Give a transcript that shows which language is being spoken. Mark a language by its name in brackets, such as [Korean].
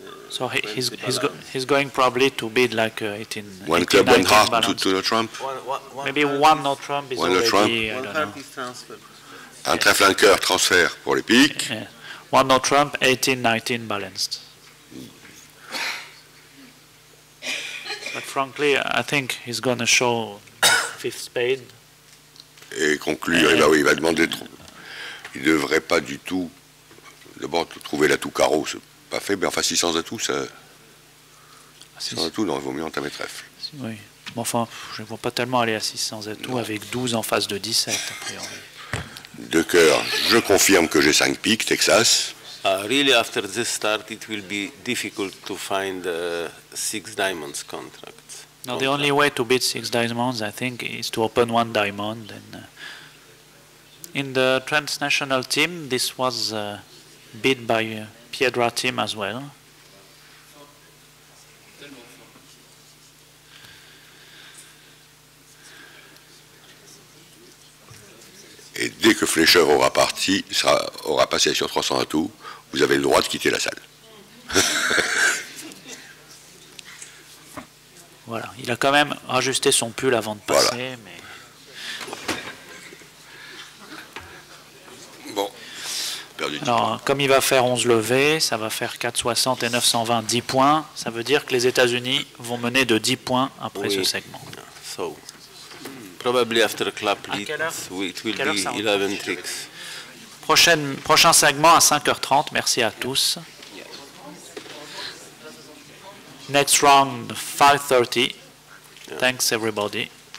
[English] So he's going probably to bid like 18. One club, one heart to the trump. Maybe one no trump is already. I don't know. [French] Un trèfle, un cœur, transfert pour les piques. [English] Yeah. One no trump, 18-19 balanced. But frankly, I think he's going to show fifth spade. [French] Et conclure, bah oui, il va demander trop. Il ne devrait pas du tout. D'abord, trouver l'atout carreau, c'est pas fait, mais enfin 600 atouts, ça. 600 atouts, non, il vaut mieux entamer trèfle. Oui. Bon, enfin, je ne vois pas tellement aller à 600 atouts avec 12 en face de 17, a priori. De cœur, je confirme que j'ai 5 piques, Texas. [English] Really, after this start, it will be difficult to find 6 diamonds contract. No, the only way to beat 6 diamonds, I think, is to open 1 diamond. And in the transnational team, this was beat by Piedra team as well. [French] Et dès que Flécheur aura passé sur 300 atouts, vous avez le droit de quitter la salle. Voilà, il a quand même rajusté son pull avant de passer, voilà. Mais... Bon, perdu 10 alors, points. comme il va faire 11 levées, ça va faire 460 et 920, 10 points. Ça veut dire que les États-Unis vont mener de 10 points après ce segment. [English] So, probably after club lead, it will be 11 tricks. [French] Prochain segment à 5h30. Merci à tous. [English] Next round 5:30. Yeah. Thanks everybody.